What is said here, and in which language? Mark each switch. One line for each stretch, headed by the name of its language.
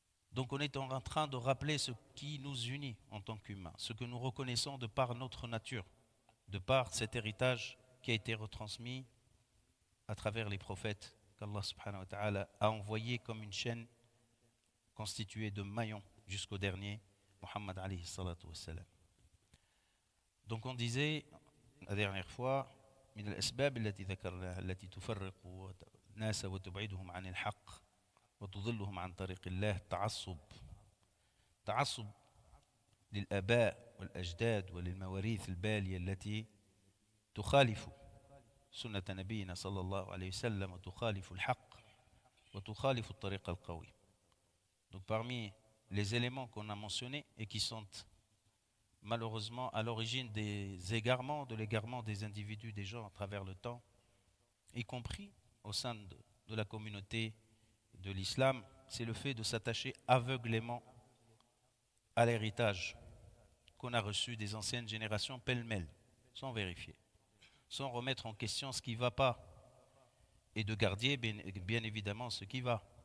French: Donc on est en train de rappeler ce qui nous unit en tant qu'humains, ce que nous reconnaissons de par notre nature, de par cet héritage qui a été retransmis à travers les prophètes qu'Allah subhanahu wa ta'ala a envoyés comme une chaîne constituée de maillons jusqu'au dernier, Muhammad alayhi salatu wa salam. Donc on disait la dernière fois,
Arabic: من الأسباب التي ذكرناها التي تفرق الناس وتبعدهم عن الحق وتضلهم عن طريق الله تعصب للآباء والأجداد وللمواريث البالية التي تخالف سنة نبينا صلى الله عليه وسلم وتخالف الحق وتخالف الطريق القوي.
French: Donc parmi les éléments qu'on a mentionnés et qui sont malheureusement à l'origine des égarements, de l'égarement des individus, des gens à travers le temps, y compris au sein de la communauté de l'islam, c'est le fait de s'attacher aveuglément à l'héritage qu'on a reçu des anciennes générations pêle-mêle, sans vérifier, sans remettre en question ce qui ne va pas, et de garder bien évidemment ce qui va.